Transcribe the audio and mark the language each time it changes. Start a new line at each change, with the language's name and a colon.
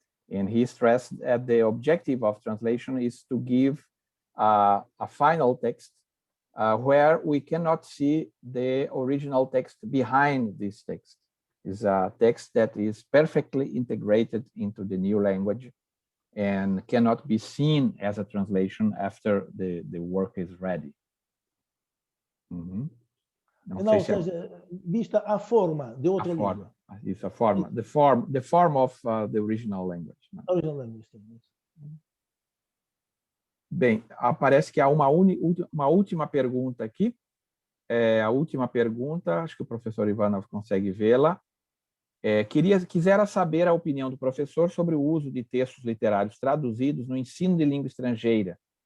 English: And he stressed that the objective of translation is to give a final text where we cannot see the original text behind this text. It's a text that is perfectly integrated into the new language and cannot be seen as a translation after the work is ready.
Portuguese: Não, seja, vista a forma de outra língua. Isso, a forma.
English: The form of the original language. Original language.
Portuguese: Bem, parece que há uma última pergunta aqui. A última pergunta, acho que o professor Ivanov consegue vê-la. Quisera saber a opinião do professor sobre o uso de textos literários traduzidos no ensino de língua estrangeira.